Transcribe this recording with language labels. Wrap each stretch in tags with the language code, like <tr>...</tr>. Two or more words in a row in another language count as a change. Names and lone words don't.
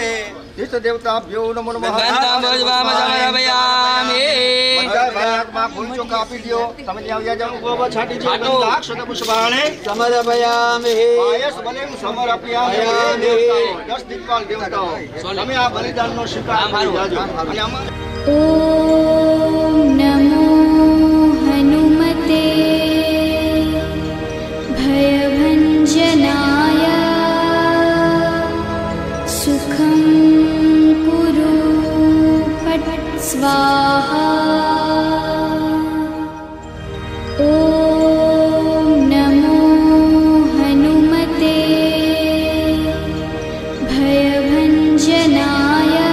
<sa>તીર્થ દેવતાભ્યો નમો નમઃ.</sa> <gu>બધા ભાગમાં ફૂલ ચોખા આપી દ્યો. તમે ત્યાં આવ્યા જાઓ. ગોબર છાંટી દ્યો. છાંટો.</gu> <sa>ગંધાક્ષત પુષ્પાણે સમર્પયામિ પાયસ બલિમ સમર્પયામિ.</sa> <gu>દેવતાઓ, 10 દિક્પાલ દેવતાઓ, તમે આ બલિદાનનો સ્વીકાર કરી જાજો. અને અમારે</gu> <sa>ॐ नमो हनुमते भयभञ्जनाय सुखं कुरु फट् स्वाहा ॐ नमो हनुमते भयभञ्जनाय</sa>